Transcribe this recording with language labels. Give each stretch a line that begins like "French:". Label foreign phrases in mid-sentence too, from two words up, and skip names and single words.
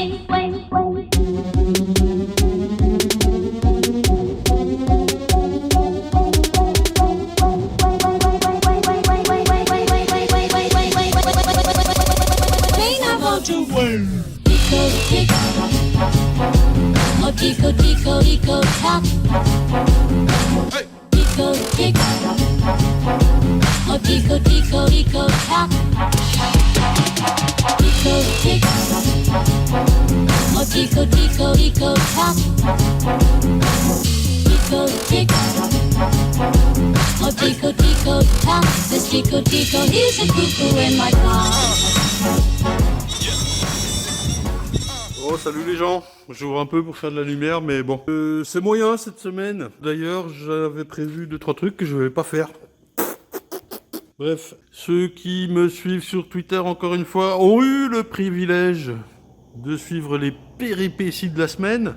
English: Tico tick, oh tico tico tico tock. Tico tick, oh tico tico tico tock. Tico tick, oh tico tico tico tock. Tico tick, oh tico tico tock. This tico tico, he's a cuckoo in my car.
French: Oh, salut les gens. J'ouvre un peu pour faire de la lumière, mais bon. C'est moyen cette semaine. D'ailleurs, j'avais prévu 2-3 trucs que je vais pas faire. Bref, ceux qui me suivent sur Twitter, encore une fois, ont eu le privilège de suivre les péripéties de la semaine.